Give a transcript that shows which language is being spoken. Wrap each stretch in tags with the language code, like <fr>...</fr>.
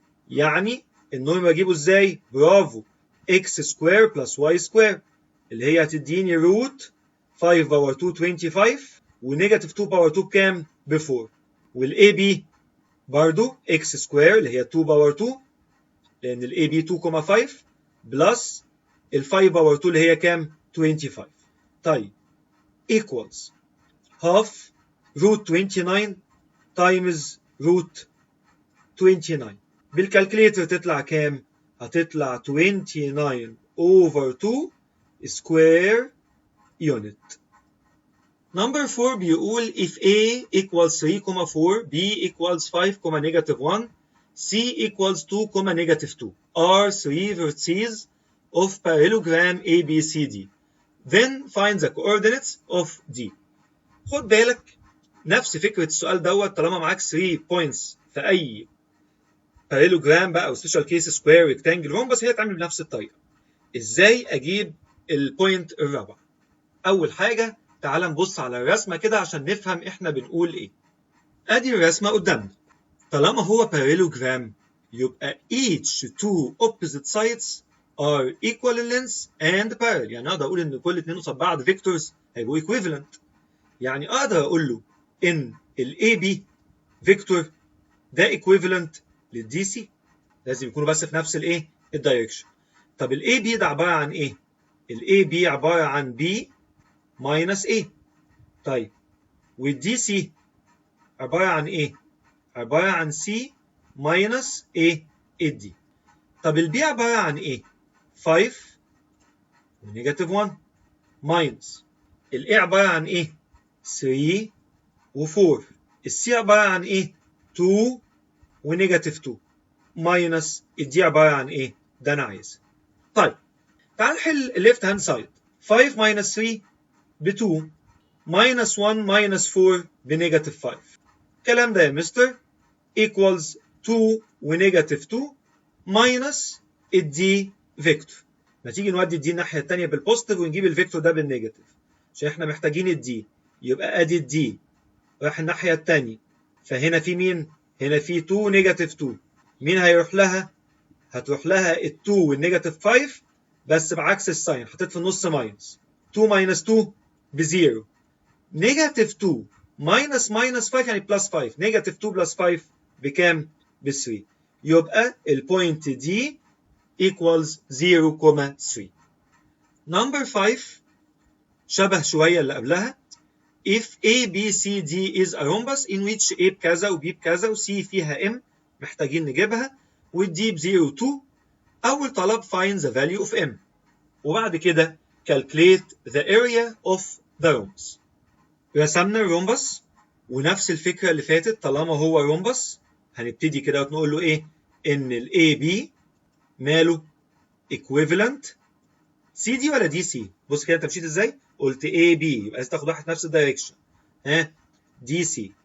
<ar>يعني النورم بجيبه ازاي؟ برافو، اكس سكوير بلس واي سكوير اللي هي هتديني روت 5 باور 2 25 ونيجاتيف 2 باور 2 بكام؟ ب 4. والاي بي برضو اكس سكوير اللي هي 2 باور 2 لان الاي بي 2.5 بلس ال 5 باور 2 اللي هي كام؟ 25.</ar> <en>طيب equals half root 29 times root 29.</en> <ar>بالكالكليتر تطلع كام؟ هتطلع</ar> <en>29 over 2 square unit. Number 4</en> <ar>بيقول</ar> <en>if A equals 3,4 B equals 5, negative 1 C equals 2, negative 2 are three vertices of parallelogram ABCD. Then find the coordinates of D.</en> <ar>خد بالك نفس فكرة السؤال دوت طالما معاك 3 points في أي parallelogram بقى أو</ar> <en>special case square rectangle rhombus</en> <ar>هي تعمل بنفس الطريقة. إزاي أجيب البوينت الرابع؟ أول حاجة تعال نبص على الرسمة كده عشان نفهم إحنا بنقول إيه. أدي الرسمة قدامنا. طالما هو parallelogram يبقى</ar> <en>each two opposite sides are equal in length and parallel.</en> <ar>يعني أقدر أقول إن كل اتنين قصاد بعض vectors هيبقوا</ar> <en>equivalent.</en> <ar>يعني أقدر أقول له إن ال AB vector ده equivalent لل DC. لازم يكونوا بس في نفس الإيه؟ الدايركشن. طب ال AB ده عبارة عن إيه؟ ال AB عبارة عن</ar> <en>B minus A.</en> <ar>طيب وال DC عبارة عن إيه؟ عبارة عن</ar> <en>C minus A D.</en> <ar>طب ال B عبارة عن إيه؟ 5 ونيجاتيف 1 minus ال A عبارة عن إيه؟ 3 و4. ال C عبارة عن إيه؟ 2 ونيجاتيف 2 minus ال D عبارة عن إيه؟ ده أنا عايزها. طيب تعال نحل الليفت هاند سايد. 5 minus 3 ب 2 minus 1 minus 4 بنيجاتيف 5. الكلام ده يا مستر</ar> <en>equals 2</en> <ar>ونيجاتيف 2 minus الدي فيكتور. ما تيجي نودي الدي الناحية التانية بالبوزيتيف ونجيب الفيكتور ده بالنيجاتيف عشان احنا محتاجين الدي. يبقى ادي الدي راح الناحية التانية. فهنا في مين؟ هنا في 2 نيجاتيف 2. مين هيروح لها؟ هتروح لها ال 2 والنيجاتيف 5 بس بعكس الساين. حطيت في النص ماينس. 2 minus 2 بزيرو. نيجاتيف 2 minus minus 5 يعني بلس 5. نيجاتيف 2 بلس 5 بكام؟ ب 3. يبقى البوينت دي equals 0,3. Number 5 شبه شوية اللي قبلها.</ar> <en>If A, B, C, D is a rhombus in which A</en> <ar>بكذا و B بكذا و C فيها M محتاجين نجيبها و D ب 0 2. أول طلب</ar> <en>find the value of M</en> <ar>وبعد كده</ar> <en>calculate the area of the rhombus.</en> <ar>رسمنا الرومبس ونفس الفكرة اللي فاتت. طالما هو رومبس هنبتدي كده ونقول له إيه؟ إن ال AB ماله</ar> <en>equivalent CD</en> <ar>ولا DC؟ بص كده أنت مشيت إزاي؟ قلت AB يبقى لازم تاخد واحد نفس الدايركشن. ها؟ DC.</ar>